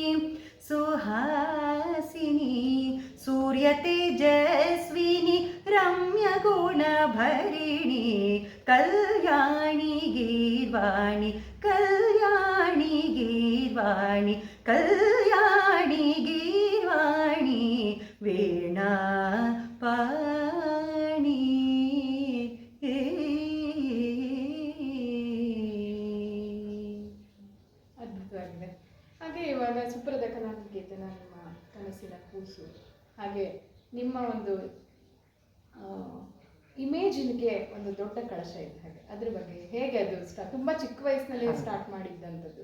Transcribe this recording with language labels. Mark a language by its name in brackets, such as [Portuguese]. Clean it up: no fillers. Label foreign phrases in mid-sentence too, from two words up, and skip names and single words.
[Sanskrit] सुहासिनी सूर्य तेजस्विनी रम्य गुणभरिणी कल्याणी गीर्वाणि कल्याणी गीर्वाणि कल्याणी गीर्वाणि वीणा पाणि [Kannada] ಅದ್ಭುತವಾಗಿದೆ. ಹಾಗೆ ಇವಾಗ ಸುಪ್ರದ ಕಲಾನಿಕೇತನ ನಿಮ್ಮ ಕನಸಿನ ಕೂಸು, ಹಾಗೆ ನಿಮ್ಮ ಒಂದು ಇಮೇಜಿನ್ಗೆ ಒಂದು ದೊಡ್ಡ ಕಳಶ ಇದೆ, ಹಾಗೆ ಅದ್ರ ಬಗ್ಗೆ ಹೇಗೆ ಅದು ತುಂಬ ಚಿಕ್ಕ ವಯಸ್ಸಿನಲ್ಲಿ ಸ್ಟಾರ್ಟ್ ಮಾಡಿದ್ದಂಥದ್ದು?